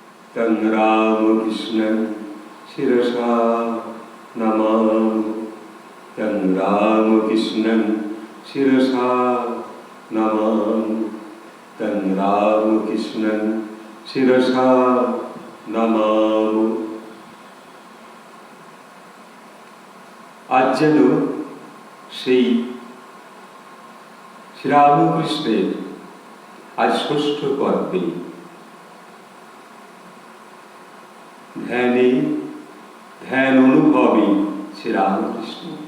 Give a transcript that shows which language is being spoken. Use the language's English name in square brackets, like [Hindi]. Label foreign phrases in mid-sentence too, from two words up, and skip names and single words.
[Sanskrit] तं रामकृष्णं शिरसा नमामि तं रामकृष्णं शिरसा नमामि तं रामकृष्णं शिरसा नमामि। [Bangla] আজ যেন সেই শ্রীরামকৃষ্ণের আজ ষষ্ঠ পর্বে ধ্যান অনুভবী শ্রীরামকৃষ্ণ।